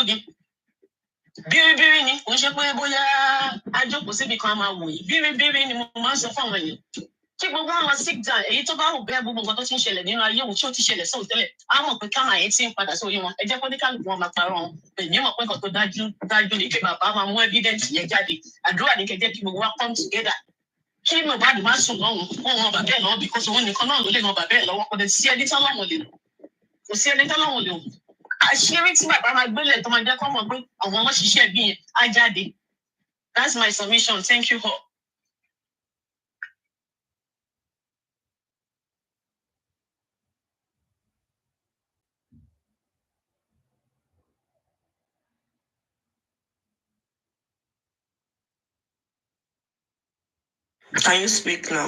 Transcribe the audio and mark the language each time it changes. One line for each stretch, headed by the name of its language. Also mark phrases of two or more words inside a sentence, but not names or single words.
Yoruba: Bíríbírí ni kò ń ṣe pé bóyá ajókòó síbi kan máa wò yìí bíríbírí ni mo máa ń sọ fún àwọn èèyàn. Kí gbogbo wọn lọ sí ìjà èyí tó bá wù bẹ́ẹ̀ gbogbo nǹkan tó ti ń ṣẹlẹ̀ nínú ayé òun tí ó ti ṣẹlẹ̀ sóò tẹ́lẹ̀ á mọ̀ pé kámà yẹn ti ń padà sórí wọn ẹ jẹ́ kó ní kálukú wọn máa parọ́ wọn èmi mọ̀ pé nǹkan tó dájú ni pé bàbá máa mú evidence yẹn jáde àdúrà ní kẹjẹ́ kí gbogbo wa
English: come together
Yoruba: kí Mohbad má sùn lọ́hùn wọn wọn bàbá ẹ̀ lọ́wọ́ because òun nìkan náà ló lè wọn bàbá ẹ̀ lọ́wọ́ kò sí ẹni tọ́lọ́hùn lè wò àṣírí tí bàbá máa gbélé tó máa jẹ́ kó mọ̀ pé àwọn ọmọ ṣiṣẹ́ bí yẹn á jáde.
English: That's my submission. Thank you all. Can you speak now?